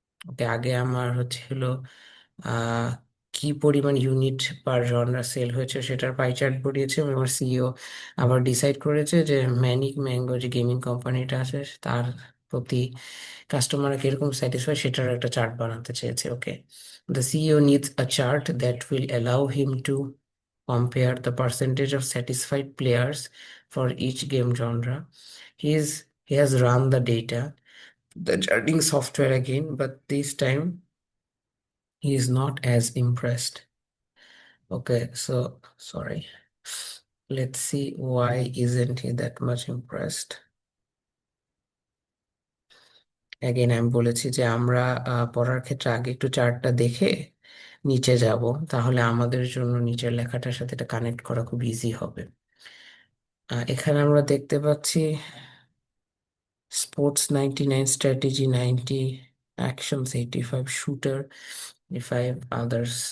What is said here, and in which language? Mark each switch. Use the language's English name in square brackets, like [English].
[Bangla] ওকে, আগে আমার আহ কি পরিমাণ ইউনিট পার জনরা সেল হয়েছে সেটার পাই চার্ট বানিয়েছে এবং আমার সিইও আবার ডিসাইড করেছে যে ম্যানিক ম্যাঙ্গো যে গেমিং কোম্পানিটা আছে তার প্রতি কাস্টমার কিরকম স্যাটিসফাই সেটার একটা চার্ট বানাতে চেয়েছে। [English] Okay, the CEO needs a chart that will allow him to compare the percentage of satisfied players for each game genre. He has run the data, the charting software again, but this time he is not as impressed. Okay, so sorry. Let's see why isn't he that much impressed. [Bangla] Again, আমি বলেছি যে আমরা পড়ার ক্ষেত্রে আগে একটু চার্টটা দেখে নিচে যাব, তাহলে আমাদের জন্য নিচের লেখাটার সাথে এটা কানেক্ট করা খুব ইজি হবে। এখানে আমরা দেখতে পাচ্ছি sports 99, strategy 90, actions 85, shooter 5, others.